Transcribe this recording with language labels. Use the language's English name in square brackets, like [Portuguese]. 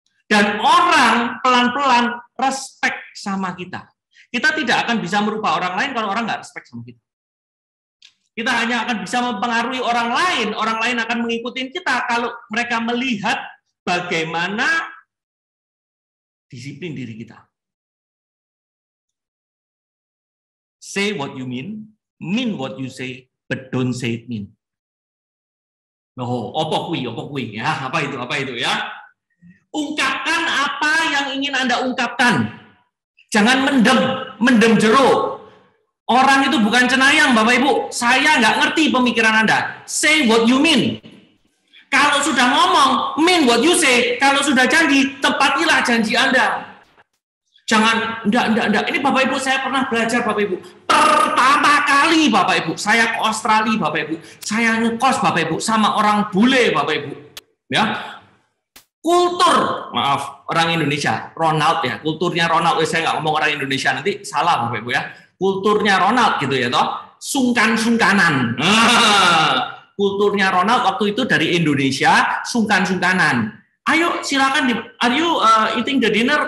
[Indonesian] Dan orang pelan-pelan respect sama kita. Kita tidak akan bisa merubah orang lain kalau orang nggak respect sama kita. Kita hanya akan bisa mempengaruhi orang lain akan mengikuti kita kalau mereka melihat bagaimana disiplin diri kita. [English] Say what you mean what you say, but don't say it mean. [Indonesian] Oh, apa [Javanese] kui [Indonesian] ya, apa itu ya? Ungkapkan apa yang ingin Anda ungkapkan. Jangan [Javanese] mendem jero. [Indonesian] Orang itu bukan cenayang, Bapak Ibu. Saya nggak ngerti pemikiran Anda. [English] Say what you mean. [Indonesian] Kalau sudah ngomong, [English] mean what you say. [Indonesian] Kalau sudah janji, tepatilah janji Anda. Jangan, enggak. Ini Bapak Ibu, saya pernah belajar Bapak Ibu. Pertama kali Bapak Ibu, saya ke Australia Bapak Ibu. Saya ngekos Bapak Ibu sama orang bule Bapak Ibu. Ya. Kultur, maaf, orang Indonesia, Ronald ya. Kulturnya Ronald, saya nggak ngomong orang Indonesia, nanti salah Bapak Ibu ya. Kulturnya Ronald gitu ya toh. Sungkan-sungkanan. Kulturnya Ronald waktu itu dari Indonesia, sungkan-sungkanan. Ayo silakan, [English] are you eating the dinner?